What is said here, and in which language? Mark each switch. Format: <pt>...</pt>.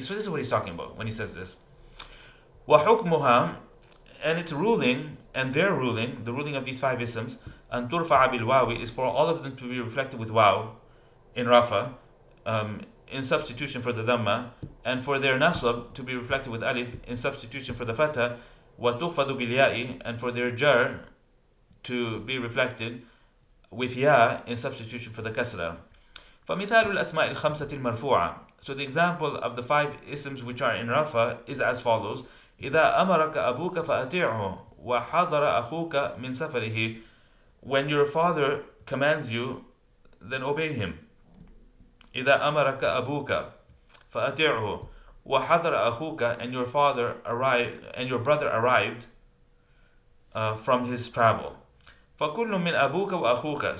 <en>So this is what he's talking about when he says this.</en> <ar>وحكمها,</ar> <en>and its ruling, and their ruling, the ruling of these five isms,</en> <ar>أن ترفع بالواو,</ar> <en>is for all of them to be reflected with waw in rafa, in substitution for the dhamma, and for their nasab to be reflected with alif in substitution for the fatha,</en> <ar>وتخفض بالياء,</ar> <en>and for their jar to be reflected with ya in substitution for the kasra.</en> <ar>فمثال الأسماء الخمسة المرفوعة.</ar> <en>So the example of the five isms which are in rafa is as follows.</en> <ar>إذا أمرك أبوك فأطيعه وحضر أخوك من سفره.</ar> <en>When your father commands you, then obey him.</en> <ar>إذا أمرك أبوك فأطيعه وحضر أخوك,</ar> <en>and your father arrived, and your brother arrived from his travel.</en> <ar>فكل من أبوك وأخوك.</ar>